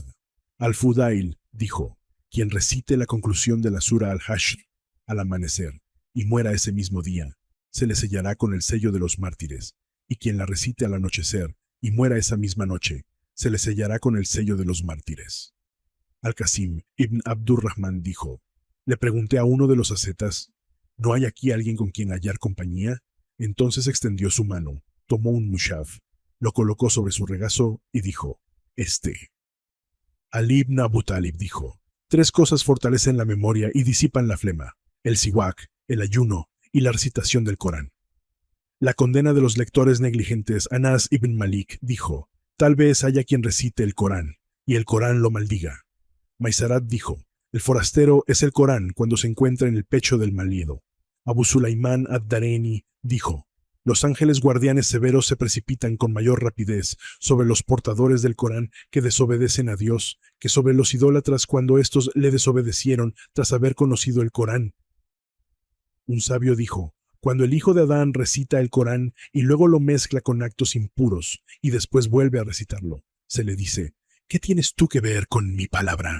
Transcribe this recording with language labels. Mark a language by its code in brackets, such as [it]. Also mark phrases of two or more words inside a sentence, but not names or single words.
[es] Al-Fudail dijo: quien recite la conclusión de la sura Al-Hashr al amanecer y muera ese mismo día, se le sellará con el sello de los mártires, y quien la recite al anochecer y muera esa misma noche, se le sellará con el sello de los mártires. Al-Qasim ibn Abdurrahman dijo: le pregunté a uno de los ascetas: ¿no hay aquí alguien con quien hallar compañía? Entonces extendió su mano, tomó un mushaf, lo colocó sobre su regazo y dijo: este. Ali ibn Abu Talib dijo: 3 cosas fortalecen la memoria y disipan la flema: el siwak, el ayuno y la recitación del Corán. La condena de los lectores negligentes. Anas ibn Malik dijo: tal vez haya quien recite el Corán y el Corán lo maldiga. Maisarat dijo: el forastero es el Corán cuando se encuentra en el pecho del malido. Abu Sulaimán ad-Dareni dijo: los ángeles guardianes severos se precipitan con mayor rapidez sobre los portadores del Corán que desobedecen a Dios, que sobre los idólatras cuando éstos le desobedecieron tras haber conocido el Corán. Un sabio dijo: cuando el hijo de Adán recita el Corán y luego lo mezcla con actos impuros y después vuelve a recitarlo, se le dice: ¿qué tienes tú que ver con mi palabra?